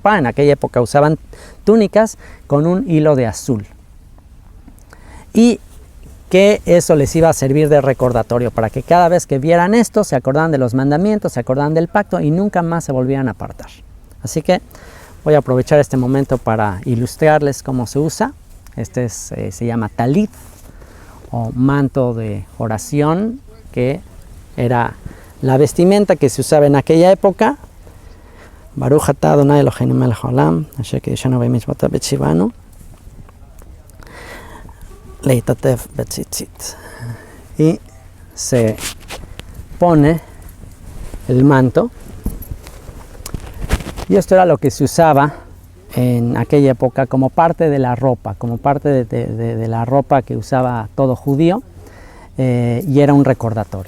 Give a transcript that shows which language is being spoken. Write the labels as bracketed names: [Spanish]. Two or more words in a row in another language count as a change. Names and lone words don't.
[Spanish] En aquella época usaban túnicas con un hilo de azul, y que eso les iba a servir de recordatorio para que cada vez que vieran esto se acordaran de los mandamientos, se acordaran del pacto y nunca más se volvieran a apartar. Así que voy a aprovechar este momento para ilustrarles cómo se usa. Este se llama talit, o manto de oración, que era la vestimenta que se usaba en aquella época. [Hebrew] ברוך אתה אדני אלהינו מלך העולם אשר קדשנו במצותיו וצונו להתעטף בציצית. [Spanish] Y se pone el manto, y esto era lo que se usaba en aquella época como parte de la ropa, como parte de la ropa que usaba todo judío, y era un recordatorio.